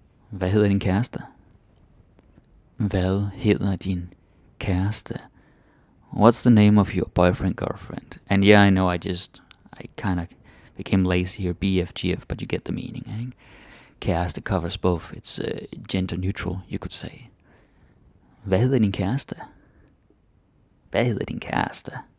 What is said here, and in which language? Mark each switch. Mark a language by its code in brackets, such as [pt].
[da] Hvad hedder din kæreste? Hvad hedder din kæreste? [en] What's the name of your boyfriend, girlfriend? And yeah, I know I kind of became lazy here, BFGF, but you get the meaning. Eh? Kæreste covers both. It's gender neutral, you could say. [da] Hvad hedder din kæreste? Hvad hedder din kæreste?